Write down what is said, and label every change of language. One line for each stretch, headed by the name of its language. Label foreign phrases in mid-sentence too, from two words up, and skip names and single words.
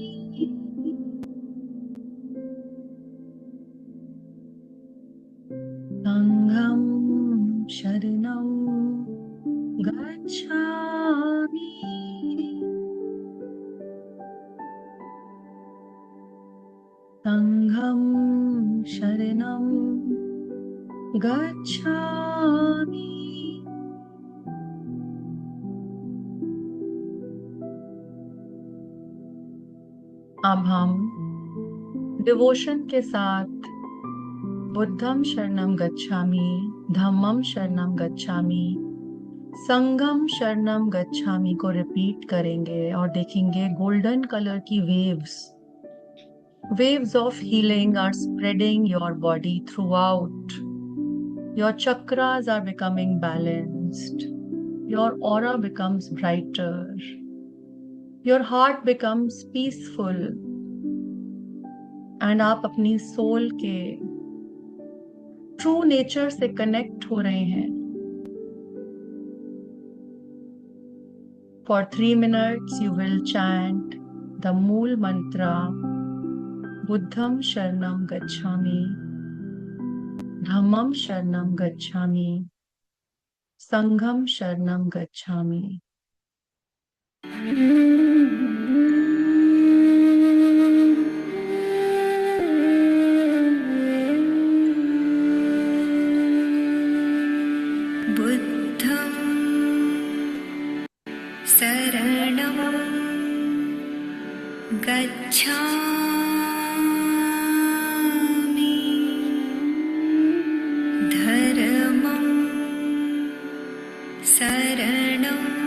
Pali: संघम शरणम गच्छामि। संघम शरणम गच्छामि।
Hindi: अब हम डिवोशन के साथ
Pali: बुद्धम शरणम गच्छामि, धम्मम शरणम गच्छामि, संघम शरणम गच्छामि
Hindi: को रिपीट करेंगे और देखेंगे
English: golden color
Hindi: की
English: waves of healing are spreading your body throughout. Your chakras are becoming balanced. Your aura becomes brighter. Your heart becomes peaceful.
Hindi: And आप अपनी सोल के
English: true nature
Hindi: से कनेक्ट हो रहे हैं।
English: For 3 minutes you will chant the मूल mantra
Pali: बुद्धम शरणम गच्छामि, धम्मम शरणम गच्छामि, संघम शरणम गच्छामि। बुद्धं शरणं गच्छामि, धर्मं शरणं